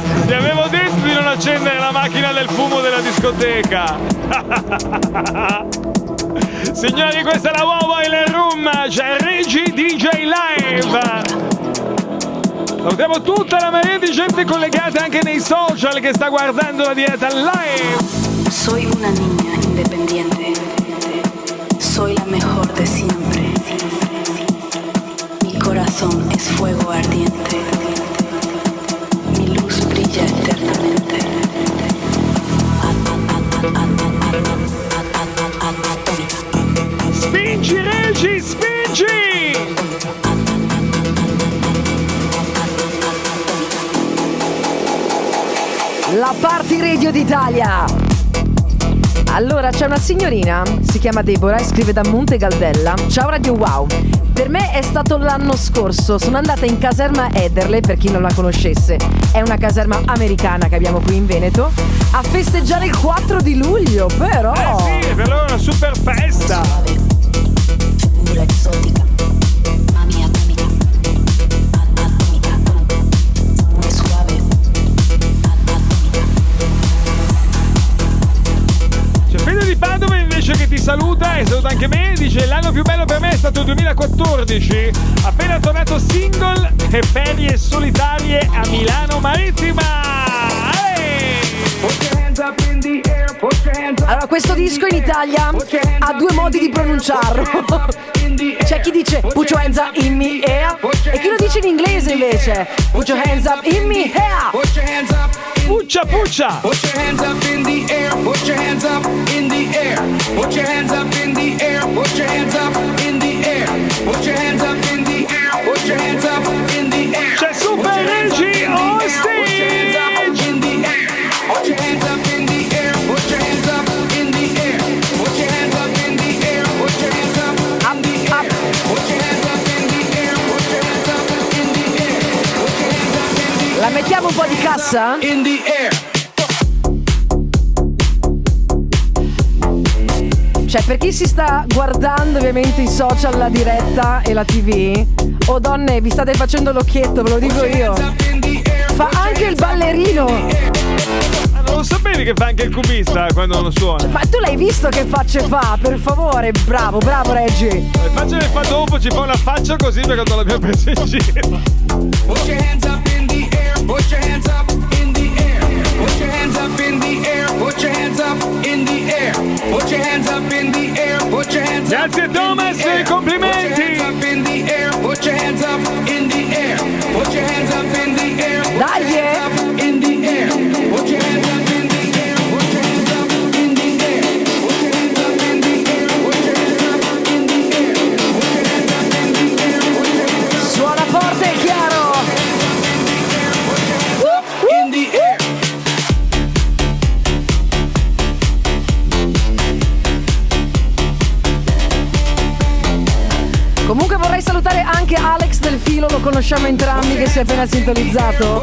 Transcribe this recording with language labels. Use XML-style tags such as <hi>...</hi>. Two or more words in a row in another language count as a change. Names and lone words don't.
<it>Ti avevo detto di non accendere la macchina del fumo della discoteca. Signori, questa è la Mobile Room, c'è Regi DJ Live. Salutiamo tutta la marea di gente collegata anche nei social che sta guardando la diretta live.</it> <es>Soy una niña independiente. Soy la mejor de siempre. Mi corazón es fuego ardiente. Mi luz brilla eternamente.</es> <it>Spingi Regi, spingi! La Party Radio d'Italia. Allora c'è una signorina, si chiama Deborah e scrive da Monte Galdella. Ciao Radio Wow. Per me è stato l'anno scorso, sono andata in caserma Ederle, per chi non la conoscesse. È una caserma americana che abbiamo qui in Veneto, a festeggiare il 4 di luglio, però. Sì, per loro è una super festa.</it> <es>Figura exótica. Mami atómica. Atómica. Muy suave. Atómica.</es> <it>C'è Fede di Padova invece che ti saluta e saluta anche me, dice l'anno più bello per me è stato il 2014, appena tornato single e ferie solitarie a Milano Marittima. Allora, questo disco in Italia ha due modi di pronunciarlo. C'è chi dice</it> <en>put your hands up in me air</en> <it>e chi lo dice in inglese invece</it> <en>put your hands up in me air.</en> <it>Puccia puccia.</it> <en>Put your hands up in the air, put your hands up in the air. Put your hands up in the air, put your hands up in the air. Put your hands up in the air, put your hands up in the air.</en> <it>C'è Super Regi</it> <en>on stage. In the air. Put your hands up in the air, put your hands up in the air. Put your hands up in the air, put your hands up in the air. Put your hands up in the air, put your hands up in the air. Put your hands up in the air.</en> <it>La mettiamo un po' di cassa?</it> <en>In the air.</en> <it>Cioè, per chi si sta guardando ovviamente i social, la diretta e la TV, oh donne, vi state facendo l'occhietto, ve lo dico io. Fa anche il ballerino. Ah, non lo sapevi che fa anche il cubista quando lo suona? Ma tu l'hai visto che facce fa? Per favore, bravo, bravo Reggi. Le facce le fa dopo, ci fa una faccia così perché non l'abbiamo presa in giro.</it> <en>Put your hands up in the air, put your hands up in the air. Put your hands up in the air, put your hands up in the air. Put your hands up in the air, put your hands up.</en> <it>Grazie Thomas, complimenti.</it> <en>Put your hands up in the air, put your hands up in the air. Put your hands up in the air.</en> <it>Dai,</it> <en>in the air. Put your hands up in the air. Put your hands up in the air. Put your hands up in the air. Put your hands up in the air. Put your hands up in the air. Put your hands up.</en> <it>Suona forte e chiaro.</it> <en>In the air.</en> <it>Comunque vorrei salutare anche Alex del Filo, lo conosciamo entrambi, che si è appena sintonizzato.</it>